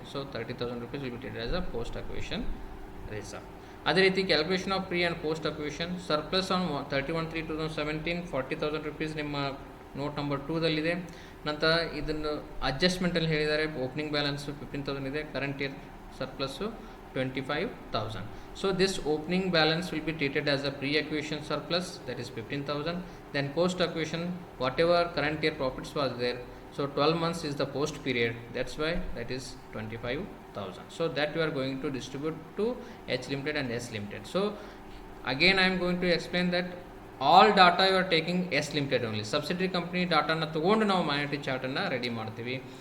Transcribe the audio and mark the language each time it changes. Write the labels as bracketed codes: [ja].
[en] So 30,000 rupees will be treated as a post acquisition reserve. [kn] ಅದೇ ರೀತಿ [en] Calculation of pre and post acquisition surplus on 31/3/2017 40,000 rupees ನಿಮ್ಮ note number 2ದಲ್ಲಿದೆ. [kn] ನಂತರ ಇದನ್ನು ಅಡ್ಜಸ್ಟ್ಮೆಂಟಲ್ಲಿ ಹೇಳಿದ್ದಾರೆ opening balance 15,000 ಇದೆ, current year ಸರ್ಪ್ಲಸ್ಸು 25,000. [en] So this opening balance will be treated as a pre-acquisition surplus, that is 15,000. Then post-acquisition, whatever current year profits was there, so 12 months is the post period, that's why that is 25,000. So that you are going to distribute to H limited and S limited. So again I am going to explain that all data you are taking S limited only. [kn] Subsidiary company ಡಾಟಾನ ತೊಗೊಂಡು ನಾವು minority ಚಾರ್ಟನ್ನು ready ಮಾಡ್ತೀವಿ.